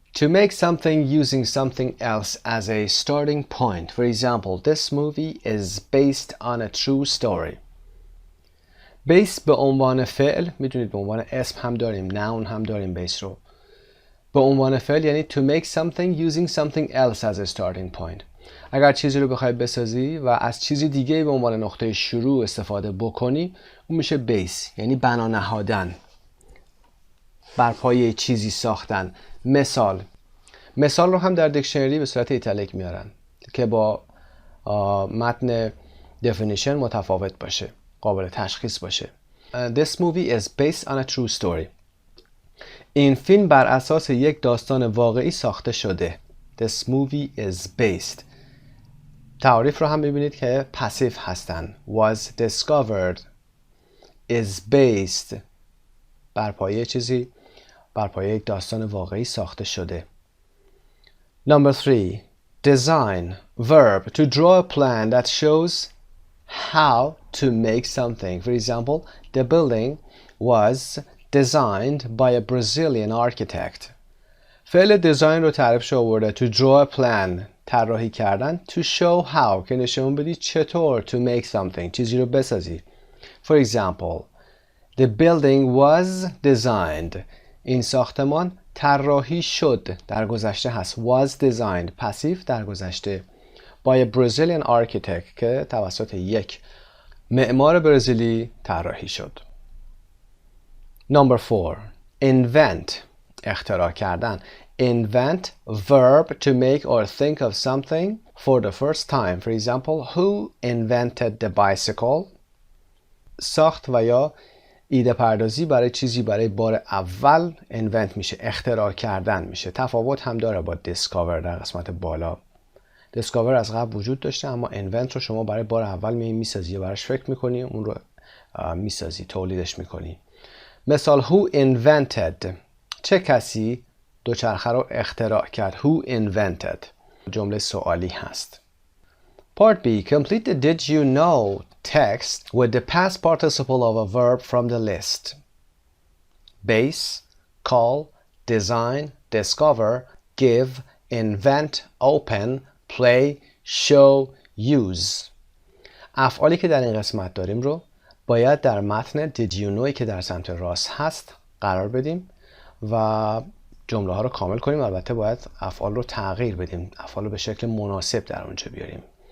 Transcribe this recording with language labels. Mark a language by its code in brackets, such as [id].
[en] To make something using something else as a starting point. For example, this movie is based on a true story. [fa] Base به عنوان فعل، میدونید به عنوان اسم هم داریم، noun هم داریم بیس رو. به عنوان فعل یعنی [en] to make something using something else as a starting point. [fa] اگر چیزی رو بخوای بسازی و از چیزی دیگه به عنوان نقطه شروع استفاده بکنی، اون میشه بیس، یعنی بنا نهادن، بر پایه چیزی ساختن. مثال رو هم در دیکشنری به صورت ایتالیک میارن که با متن definition متفاوت باشه، قابل تشخیص باشه. [en] This movie is based on a true story. [fa] این فیلم بر اساس یک داستان واقعی ساخته شده. [en] This movie is based. [fa] تعریف رو هم ببینید که پسیو هستن. [en] Was discovered. Is based. [fa] بر پایه چیزی، بر پایه یک داستان واقعی ساخته شده. [en] Number 3. Design. Verb. To draw a plan that shows how to make something. For example, the building was designed by a Brazilian architect. [fa] فعل دیزاین رو تعریفش آورده. [en] To draw a plan. [fa] طراحی کردن. [en] To show how. [fa] که نشون بدی چطور. [en] To make something. [fa] چیزی رو بسازی. [en] For example, the building was designed. [fa] این ساختمان طراحی شد. در گذشته هست. [en] Was designed. [fa] پسیو در گذشته. [en] By a Brazilian architect. [fa] که توسط یک معمار برزیلی طراحی شد. [en] Number 4. Invent. [fa] اختراع کردن. [en] Invent. Verb. To make or think of something for the first time. For example, who invented the bicycle? [fa] ساخت و یا ایده پردازی برای چیزی برای بار اول invent میشه، اختراع کردن میشه. تفاوت هم داره با discover در قسمت بالا. discover از قبل وجود داشته، اما invent رو شما برای بار اول میسازی، براش فکر میکنی، اون رو میسازی، تولیدش میکنی. مثال [en] who invented. [fa] چه کسی دوچرخه رو اختراع کرد. [en] Who invented. [fa] جمله سوالی هست. [en] Part B. Complete the did you know text with the past participle of a verb from the list. Base, call, design, discover, give, invent, open, play, show, use. [fa] افعالی که در این قسمت داریم رو باید در متن [en] did you know [fa] که در سمت راست هست قرار بدیم و جمله ها رو کامل کنیم. البته باید افعال رو تغییر بدیم، افعال رو به شکل مناسب در اونجا بیاریم.